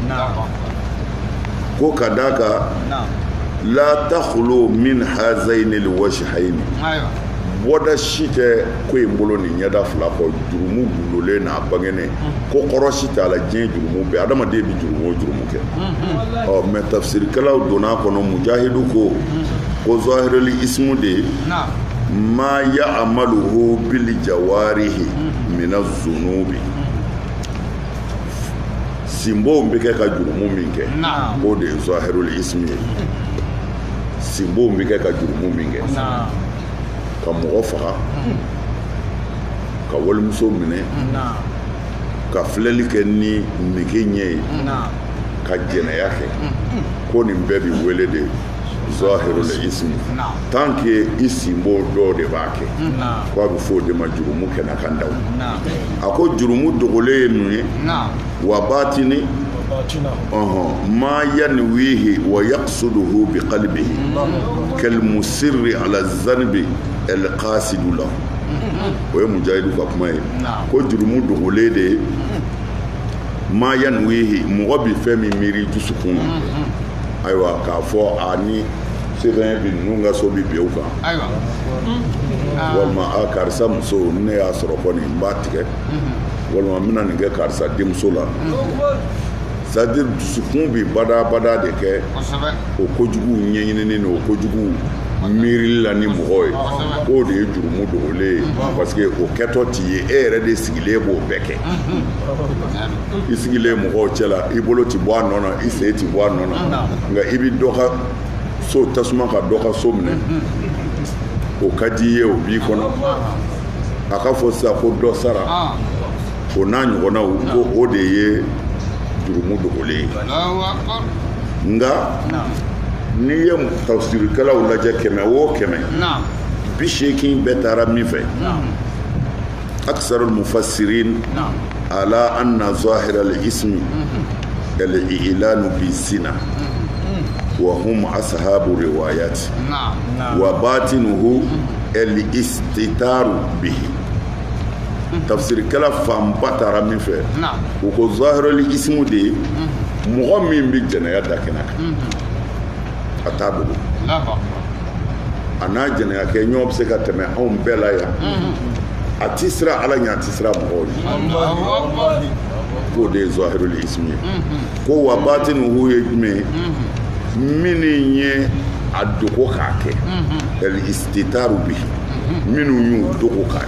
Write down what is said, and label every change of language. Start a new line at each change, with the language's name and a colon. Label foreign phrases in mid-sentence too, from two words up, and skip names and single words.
Bambara: ko ka d'a kan la
Arabic: تخلو من هذين الوجهين
Bambara: bɔda si tɛ ko in bolo ni ɲɛda fila kɔ jurumu gulolen n'a bangenen ko kɔrɔ si t'a la diɲɛ jurumu bɛɛ adamaden bɛ jurumu o jurumu kɛ mɛ tafsirikɛlaw donna kɔnɔ mujahidu ko
Arabic: ظاهر الإثم
Bambara: de
Arabic: ما يعمله بالجوارح من الذنوب
Bambara: simbow bɛ kɛ ka jurumu min kɛ o de ye
Arabic: ظاهر الإثم
Bambara: ye simbow bɛ kɛ ka jurumu min kɛ ka mɔgɔ faga ka walimuso minɛ ka filɛli kɛ ni nege ɲɛ ye ka jɛnɛya kɛ ko nin bɛɛ bi wele de
Arabic: ظاهر الإثم
French: tant que
Bambara: i simbo dɔw de b'a kɛ ko a bɛ fɔ o de ma jurumu kɛnɛ kan daw a ko jurumu dogolen ye mun ye
Arabic: وباطن ما ينويه ويقصده بقلبه كالمصر على ذنب القاصد له
Bambara: o ye mujahidu ka kuma ye ko jurumu dogolen de
Arabic: ما ينويه
Bambara: mɔgɔ bi fɛn min miiri dusukun na ayiwa k'a fɔ a ni sɛbɛn bi ninnu ka so bi bin o kan walima a karisa muso ne y'a sɔrɔ kɔni n b'a tigɛ walima n bɛna nin kɛ karisa denmuso la
French: c'est à dire
Bambara: dusukun bi bada de kɛ o kojugu ɲɛɲinini ni o kojugu miirili la ni mɔgɔ ye k'o de ye jurumu dogolen ye parce que o kɛtɔ t'i ye e yɛrɛ de sigilen b'o bɛɛ kɛ i sigilen mɔgɔw cɛ la i bolo ti bɔ a nɔ na i sen ti bɔ a nɔ na nka i bi dɔ ka so tasuma ka dɔ ka so minɛ o ka di ye o b'i kɔnɔ a ka fɔ sisan ko dɔ sara o n'a ɲɔgɔnnaw ko o de ye jurumu dogolen ye nka n'i ye tafsirikɛlaw lajɛ 100 o 100 80 bɛɛ taara min
Arabic: في أكثر المفسرين على أن ظاهر الإثم الإعلان بالزنا وهم أصحاب رواية وباطنه الاستتار به
Bambara: tafsirikɛla fanba taara min fɛ u ko
Arabic: ظاهر الإثم
Bambara: de mɔgɔ min bɛ jɛnɛya da kɛnɛ kan a t'a dogo a n'a jɛnɛya kɛ ɲɔgɔn bɛ se ka tɛmɛ anw bɛɛ la yan a ti sira ala ɲɛ a ti sira mɔgɔw ye k'o de ye
Arabic: ظاهر الإثم
Bambara: ye ko
Arabic: وباطنه
Bambara: ye jumɛn ye minnu ye a dogo k'a kɛ
Arabic: الاستتار به
Bambara: minnu y'u dogo k'a